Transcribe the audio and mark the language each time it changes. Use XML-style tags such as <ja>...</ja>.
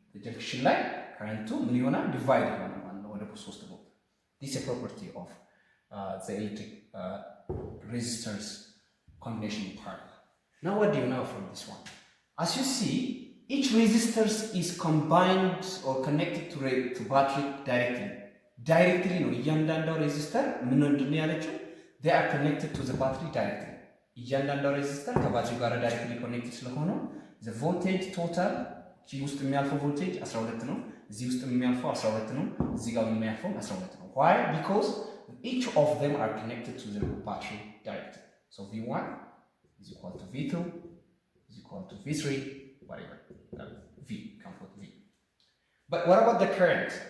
<am>The junction ላይ current ምን ይሆናል? divide ይሆናል ማለት ነው ወደ ሶስት ቦታ.</am> <en>This is a property of the electric resistors combination part. Now what do you know from this one? As you see, each resistor is combined or connected to battery directly</en> <am>ነው እያንዳንዱ ሬዚስተር ምን እንደሆነ ያለችው</am> <en>they are connected to the battery directly.</en> <am>እያንዳንዱ ሬዚስተር ከባትሪው ጋር ዳይሬክትሊ ኮኔክትድ ስለሆነ</am> <en>the voltage total</en> <am>እዚህ ውስጥ የሚያልፈው ቮልቴጅ 12 ነው፣ እዚህ ውስጥ የሚያልፈው 12 ነው፣ እዚህ ጋር የሚያልፈው 12 ነው.</am> <en>Why? Because each of them are connected to the battery directly. So V1 is equal to V2 is equal to V3, whatever. V, come put V. But what about the current?</en>